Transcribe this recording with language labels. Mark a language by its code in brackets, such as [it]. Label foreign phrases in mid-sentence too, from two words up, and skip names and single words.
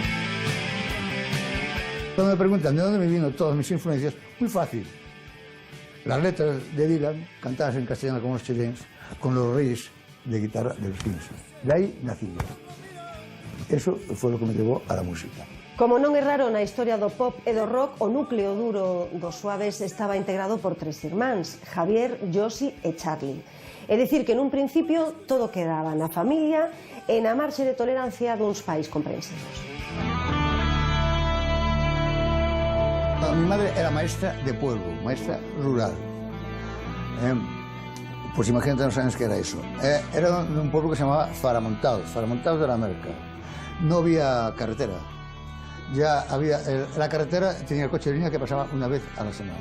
[es] Cuando me preguntan de dónde me vino todas mis influencias, muy fácil. las letras de Dylan cantadas en castellano con los chilenos, con los riffs de guitarra de los Kingston. De ahí nací yo. Eso fue lo que me llevó a la música. [gl] Como non é raro na historia do pop e do rock, o núcleo duro dos Suaves estaba integrado por 3 irmáns, Javier, Josi e Charlie. É dicir que nun principio todo quedaba na familia e na marxe de tolerancia duns pais comprensivos. [es] Mi madre era maestra de pueblo, maestra rural. Pues imagínate los años que era eso. Era de un pueblo que se llamaba Faramontados de la Merca. No había carretera. Ya había, la carretera tenía el coche de línea que pasaba una vez a la semana.